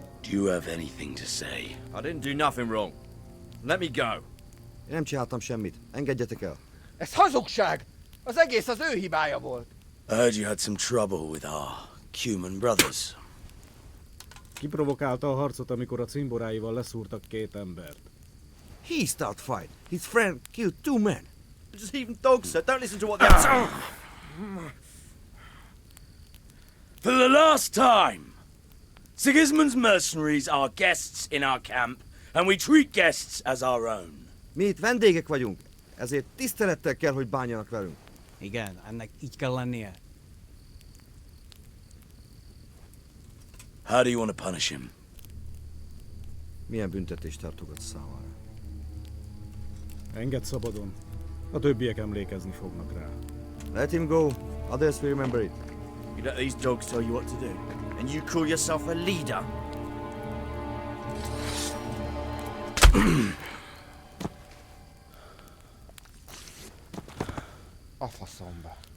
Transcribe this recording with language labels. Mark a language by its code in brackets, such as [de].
[en] Do you have anything to say? I didn't do nothing wrong. Let me go. [hu] Én nem csináltam semmit. Engedjetek el. Ez hazugság! Az egész az ő hibája volt. [en] I heard you had some trouble with our Cuman brothers. [hu] Kiprovokálta a harcot, amikor a cimboráival leszúrtak 2 embert. [en] He started fight. His friend killed 2 men. Just even dogs, sir. Don't listen to what they're For the last time, Sigismund's mercenaries are guests in our camp, and we treat guests as our own. [hu] Mi itt vendégek vagyunk, ezért tisztelettel kell, hogy bánjanak velünk. Igen, ennek így kell lennie. [en] How do you want to punish him? [hu] Milyen büntetést tartogat számára? Engedd szabadon. A többiek emlékezni fognak rá. [en] Let him go. Others will remember it. You let these dogs tell you what to do, and you call yourself a leader. [hu] A faszomba.